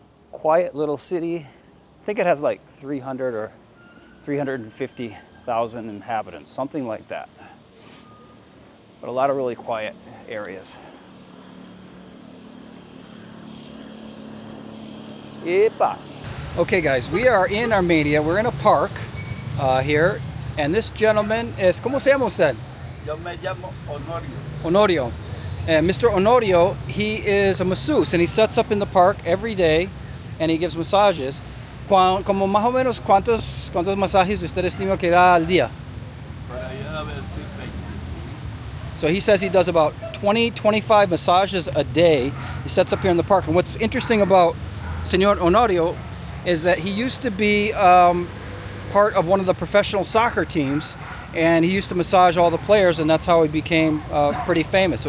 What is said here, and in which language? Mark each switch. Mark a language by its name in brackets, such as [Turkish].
[English] Quiet little city. I think it has like 300 or 350,000 inhabitants, something like that. But a lot of really quiet areas. Epa. Okay guys, we are in Armenia. We're in a park here. And this gentleman is, [Spanish] ¿cómo se llama usted? Yo me llamo Onorio. [English] Onorio. And Mr. Onorio, he is a masseuse and he sets up in the park every day and he gives massages. [Spanish] Como más o menos, ¿cuántos masajes usted estima que da al día? Para allá a ver si 25. [English] So he says he does about 25 massages a day. He sets up here in the park. And what's interesting about Señor Onorio is that he used to be part of one of the professional soccer teams, and he used to massage all the players, and that's how he became pretty famous.